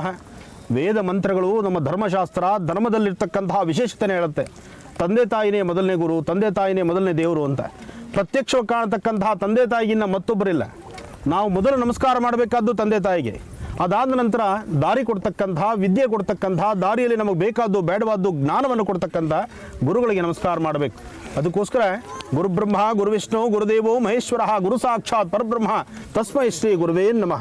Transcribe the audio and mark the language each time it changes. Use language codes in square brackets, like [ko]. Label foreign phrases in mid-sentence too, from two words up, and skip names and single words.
[kn] ವೇದ ಮಂತ್ರಗಳು ನಮ್ಮ ಧರ್ಮಶಾಸ್ತ್ರ ಧರ್ಮದಲ್ಲಿರ್ತಕ್ಕಂತಹ ವಿಶೇಷತೆ ಹೇಳುತ್ತೆ. ತಂದೆ ತಾಯಿನೇ ಮೊದಲನೇ ಗುರು, ತಂದೆ ತಾಯಿನೇ ಮೊದಲನೇ ದೇವರು ಅಂತ. ಪ್ರತ್ಯಕ್ಷವಾಗಿ ಕಾಣತಕ್ಕಂತಹ ತಂದೆ ತಾಯಿಗಿನ್ನ ಮತ್ತೊಬ್ಬರಿಲ್ಲ. ನಾವು ಮೊದಲು ನಮಸ್ಕಾರ ಮಾಡಬೇಕಾದ್ದು ತಂದೆ ತಾಯಿಗೆ. ಅದಾದ ನಂತರ ದಾರಿ ಕೊಡ್ತಕ್ಕಂಥ, ವಿದ್ಯೆ ಕೊಡ್ತಕ್ಕಂಥ, ದಾರಿಯಲ್ಲಿ ನಮಗೆ ಬೇಕಾದ್ದು ಬೇಡವಾದ್ದು ಜ್ಞಾನವನ್ನು ಕೊಡ್ತಕ್ಕಂಥ ಗುರುಗಳಿಗೆ ನಮಸ್ಕಾರ ಮಾಡಬೇಕು. [sa] ಅದಕ್ಕೋಸ್ಕರ ಗುರುಬ್ರಹ್ಮ ಗುರುವಿಷ್ಣು ಗುರುದೇವೋ ಮಹೇಶ್ವರ ಗುರು ಸಾಕ್ಷಾತ್ ಪರಬ್ರಹ್ಮ ತಸ್ಮೈ ಶ್ರೀ ಗುರುವೇ ನಮಃ.